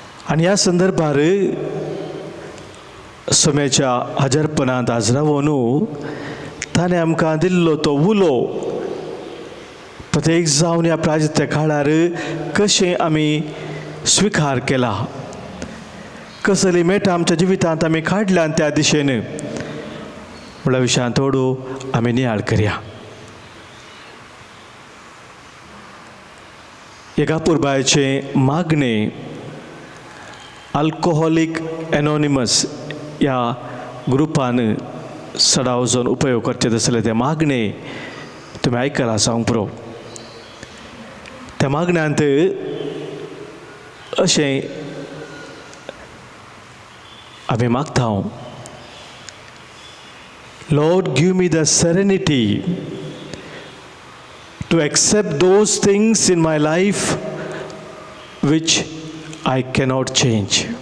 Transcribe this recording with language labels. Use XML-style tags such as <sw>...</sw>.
<kok>आनी ह्या संदर्भार सोम्याच्या हजरपणांत आज रावून ताणें आमकां दिल्लो तो उलो प्रत्येक जावन ह्या प्राजित्या काळार कशें आमी स्वीकार केला. कसली मेटां आमच्या जिवितांत आमी काडल्यान त्या दिशेन म्हणल्या विशयान थोडो आमी नियाळ करया. एकापूर बायचे मागणे अल्कोहोलिक एनोनिमस ह्या ग्रुपान सडा वचून उपयोग करचे आसले ते मागणे तुमी आयकला सांग पुरो. त्या मागण्यांत अशें आमी मागता,</kok> <en>Lord give me the serenity to accept those things in my life which I cannot change.</en>